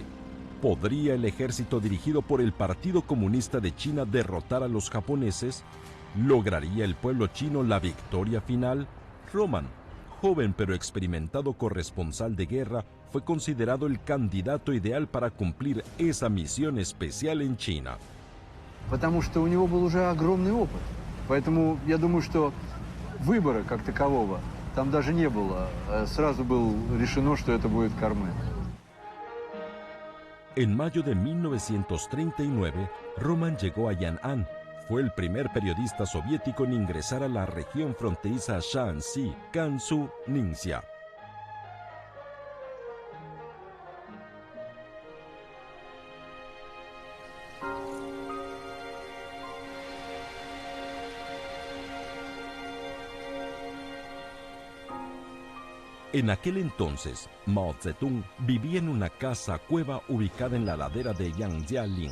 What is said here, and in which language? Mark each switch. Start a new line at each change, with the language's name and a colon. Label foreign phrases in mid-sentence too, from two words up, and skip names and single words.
Spanish: ¿Podría el ejército dirigido por el Partido Comunista de China derrotar a los japoneses? ¿Lograría el pueblo chino la victoria final? Roman, joven pero experimentado corresponsal de guerra, fue considerado el candidato ideal para cumplir esa misión especial en China.
Russian: Потому что у него был уже огромный опыт. Поэтому я думаю, что выбора как такового там даже не было. Сразу было решено, что это будет Кармен.
Spanish: En mayo de 1939, Roman llegó a Yan'an. Fue el primer periodista soviético en ingresar a la región fronteriza Shaanxi, Gansu, Ningxia. En aquel entonces, Mao Zedong vivía en una casa-cueva ubicada en la ladera de Yangjialing.